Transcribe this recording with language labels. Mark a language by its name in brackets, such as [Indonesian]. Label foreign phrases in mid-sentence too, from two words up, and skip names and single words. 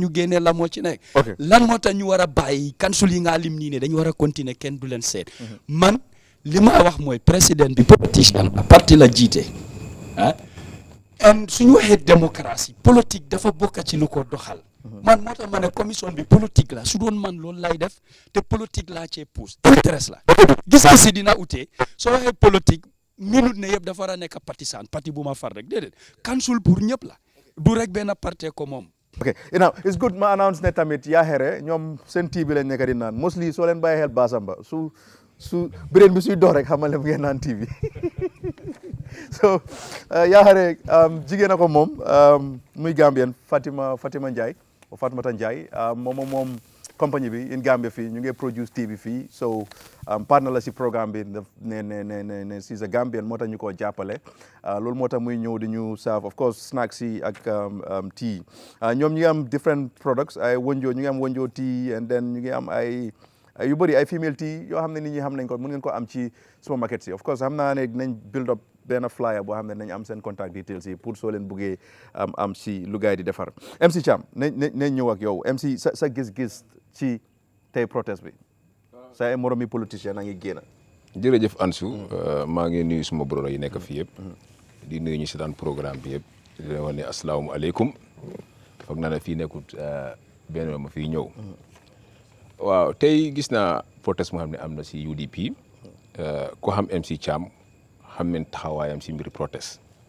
[Wolof] ñu génnee la moo ci nekk lan moo tax ñu war a bàyyi council yi nga lim nii ne dañu war a continuer kenn du leen seet man li ma wax mooy président bi politicien la parti la jiite suñu waxee [French] démocratie politique [Wolof] dafa bokk ci lu ko doxal man moo tax ma ne commission bi politique la su doon man loolu lay def te politique laa cee pousse intéresse la gis-gis yi dina utee soo waxee politique minute ne yëpp dafa war a nekk partisan parti bu ma far rek déedéet council pour ñëpp la du rek benn parti ko moom. [English] ok now it's good [Wolof] ma announce ne tamit yaa xere ñoom seen tii bi lañ nekk di naan mostly soo leen bàyyi xel Basamba su brain bi suy dox rek xamal ne mu ngeen naan tii bi so yaa xere jigéen a ko moom muy Gambian Fatima Ndiaye o Fatmata Ndiaye moom compagnie bi [English] in Gambia [Wolof] fii ñu ngi produce tii bi fii so partner la si programme bi ne si a Gambian moo tax ñu koo jàppale loolu moo tax muy ñëw di ñu serve [English] of course snacks [Wolof] yi ak tea ñoom ñu ngi am [English] different products [Wolof] ay wonjo ñu ngi am wonjo tea [English] and then [Wolof] ñu ngi am ay yu bëri ay [English] female tea [Wolof] yoo xam ne nit ñi xam nañ ko mën ngeen ko am ci supermarket si [English] of course [Wolof] xam naa ne dinañ build up benn flyer boo xam ne nañ am seen [English] contact details [Wolof] yi pour soo leen buggee am si lu gaay di defar MC Cham nañ ñëw ak yow MC sa gis-gis ci tey protest bi sa ay moromi politicien na ngi génn. jërëjëf Ansu maa ngi nuyu suma brother yi nekk fii yëpp di nuyu ñu si daan programme bi yëpp di leen wax ne asalaamaaleykum foog naa ne fii nekkut benn ma fii ñëw waaw tey gis naa protest moo xam ne am na si UDP ko xam MC Cham xam ngeen taxawaayam si mbiri protest